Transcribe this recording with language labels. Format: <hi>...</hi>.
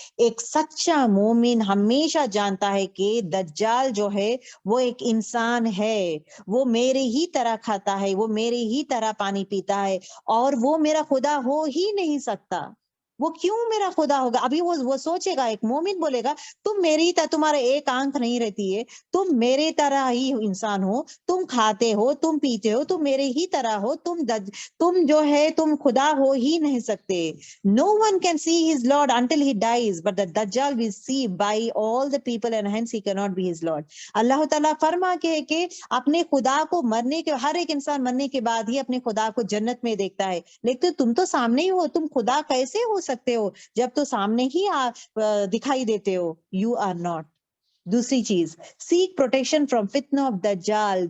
<ur>ایک سچا مومن ہمیشہ جانتا ہے کہ دجال جو ہے وہ ایک انسان ہے، وہ میرے ہی طرح کھاتا ہے، وہ میرے ہی طرح پانی پیتا ہے، اور وہ میرا خدا ہو ہی نہیں سکتا. وہ کیوں میرا خدا ہوگا؟ ابھی وہ سوچے گا، ایک مومن بولے گا تم میری طرح، تمہارے ایک آنکھ نہیں رہتی ہے، تم میرے طرح ہی انسان ہو، تم کھاتے ہو، تم پیتے ہو، تم میرے ہی طرح ہو، تم جو ہے تم خدا ہو ہی نہیں سکتے.</ur> <en>No one can see his Lord until he dies, but the Dajjal will see by all the people and hence he cannot be his Lord.</en> <ur>اللہ تعالیٰ فرما کے کہ اپنے خدا کو مرنے کے، ہر ایک انسان مرنے کے بعد ہی اپنے خدا کو جنت میں دیکھتا ہے. لیکن تم تو سامنے ہی ہو، تم خدا کیسے ہو سکتے ہو جب تو سامنے ہی دکھائی دیتے ہو؟</ur> <en>You are not.</en> <ur>دوسری چیز،</ur> <en>Seek protection from فتنہ of دجال.</en>